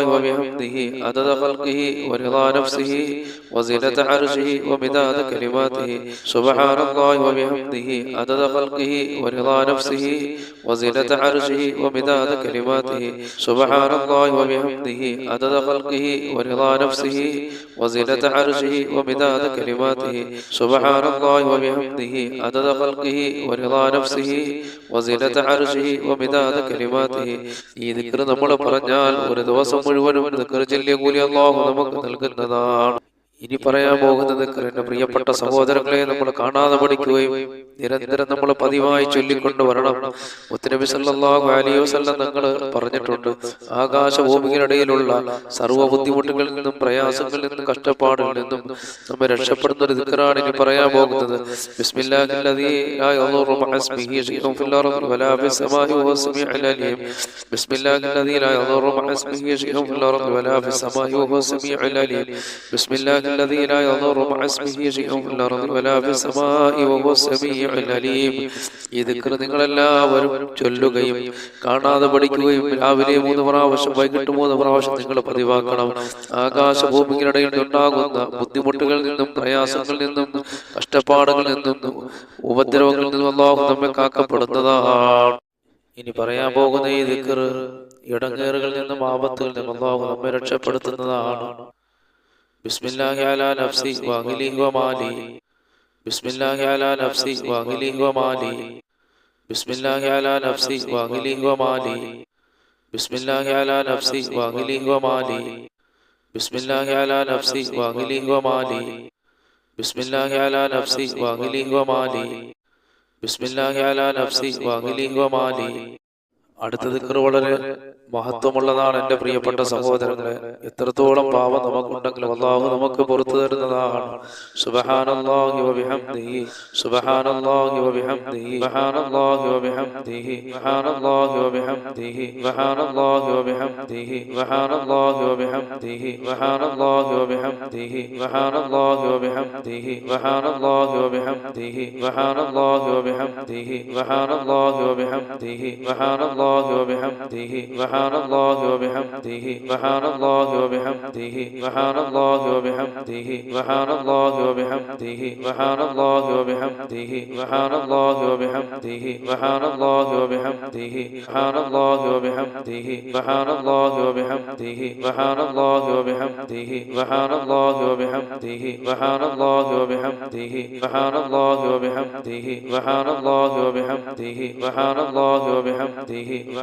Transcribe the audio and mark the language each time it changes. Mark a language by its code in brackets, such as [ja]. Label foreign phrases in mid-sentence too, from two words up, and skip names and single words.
[ar] وبحمده عدد خلقه ورضا نفسه وزنة عرشه ومداد كلماته سبحان الله وبحمده عدد خلقه ورضا نفسه وزنة عرشه ومداد كلماته سبحان الله وبحمده عدد خلقه ورضا نفسه وزنة عرشه ومداد كلماته سبحان الله وبحمده عدد خلقه ورضا نفسه وزنة عرشه ومداد كلماته. [ml] ഈ ദിക്ർ നമ്മൾ പറഞ്ഞാൽ ഒരു ദിവസം മുഴുവനും ദിക്ർ ചൊല്ലിയ കൂലി അല്ലാഹു നമുക്ക് നൽകുന്നതാണ്. ഇനി പറയാൻ പോകുന്നത് എന്റെ പ്രിയപ്പെട്ട സഹോദരങ്ങളെ നമ്മൾ കാണാതെ പഠിക്കുകയും നിരന്തരം നമ്മൾ പതിവായി ചൊല്ലിക്കൊണ്ട് വരണം. മുത്തുനബി [ar] صلى الله عليه وسلم [ml] തങ്ങൾ പറഞ്ഞിട്ടുണ്ട്, ആകാശഭൂമികളിടയിലുള്ള സർവ്വ ബുദ്ധിമുട്ടുകളിൽ നിന്നും പ്രയാസങ്ങളിൽ നിന്നും കഷ്ടപ്പാടിൽ നിന്നും നമ്മെ രക്ഷപ്പെടുന്ന ഒരു ദിക്റാണ് ഇനി പറയാൻ പോകുന്നത്. [ar] بسم الله الذي لا يضر مع اسمه شيء في الأرض ولا في السماء وهو السميع العليم. بسم الله الذي لا يضر مع اسمه شيء في الأرض ولا في السماء وهو السميع العليم. ബിസ്മില്ലാഹി الذي لا يضر مع اسمه شيء في الأرض ولا في السماء وهو السميع العليم. [ml] ഈ ദിക്ർ നിങ്ങളെല്ലാവരും ചൊല്ലുകയും കാണാതെ പഠിക്കുകയും രാവിലെ 3 പ്രാവശ്യം വൈകിട്ട് 3 പ്രാവശ്യം നിങ്ങൾ പതിവാക്കണം. ആകാശഭൂമികളിടയിൽ ഉണ്ടാകുന്ന ബുദ്ധിമുട്ടുകളിൽ നിന്നും പ്രയാസങ്ങളിൽ നിന്നും കഷ്ടപ്പാടുകളിൽ നിന്നും ഉപദ്രവങ്ങളിൽ നിന്നും അല്ലാഹു നമ്മെ കാക്കപ്പെടുന്നതാണ്. ഇനി പറയാൻ പോകുന്ന ഈ ദിക്ർ ഇടങ്ങേറുകളിൽ നിന്നും ആപത്തുകളിൽ നിന്നും അല്ലാഹു നമ്മെ രക്ഷപ്പെടുത്തുന്നതാണ്. [ar] بسم الله على نفسي وأهلي ومالي بسم الله على نفسي وأهلي ومالي بسم الله على نفسي وأهلي ومالي بسم الله على نفسي وأهلي ومالي بسم الله على نفسي وأهلي ومالي بسم الله على نفسي وأهلي ومالي بسم الله على نفسي وأهلي ومالي. [ml] അടുത്ത ദിക്ർ വളരെ മഹത്വമുള്ളതാണ് എൻ്റെ പ്രിയപ്പെട്ട സഹോദരങ്ങളെ. എത്രത്തോളം പാപം നമുക്കുണ്ടെങ്കിലും അല്ലാഹു നമുക്ക് പുറത്തു തരുന്നതാണ്. [ar] سبحان الله وبحمده سبحان الله وبحمده سبحان الله وبحمده سبحان الله وبحمده سبحان الله وبحمده سبحان الله وبحمده سبحان الله و بحمده سبحان الله وبحمده سبحان الله وبحمده سبحان الله وبحمده سبحان الله وبحمده سبحان الله وبحمده سبحان الله وبحمده سبحان الله وبحمده سبحان الله وبحمده سبحان الله وبحمده سبحان الله وبحمده سبحان الله وبحمده سبحان الله وبحمده سبحان الله وبحمده سبحان الله وبحمده سبحان الله وبحمده سبحان الله وبحمده سبحان الله وبحمده سبحان الله وبحمده سبحان الله وبحمده سبحان الله وبحمده